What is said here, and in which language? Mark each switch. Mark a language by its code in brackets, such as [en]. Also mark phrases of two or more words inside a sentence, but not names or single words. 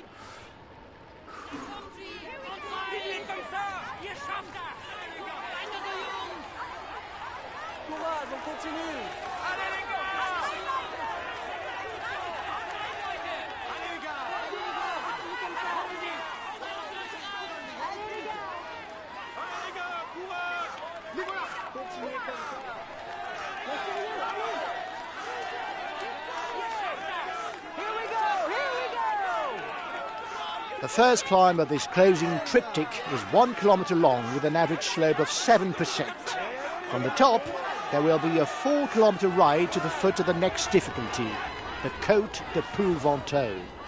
[de] Da kommen sie! Haut rein! [fr] Comme ça! [de] Ihr schafft das! Weiter so, Jungs! [fr] Courage, on continue! Allez les gars! [de] Haut rein, Leute! [fr] Allez les gars! [de] Kommen sie! [fr] Allez les gars, courage! Mais voilà! Continuez comme ça! [en] Here we go! Here we go! The first climb of this closing triptych is 1 kilometre long with an average slope of 7%. From the top, there will be a 4 kilometre ride to the foot of the next difficulty, the Côte de Poulventeau.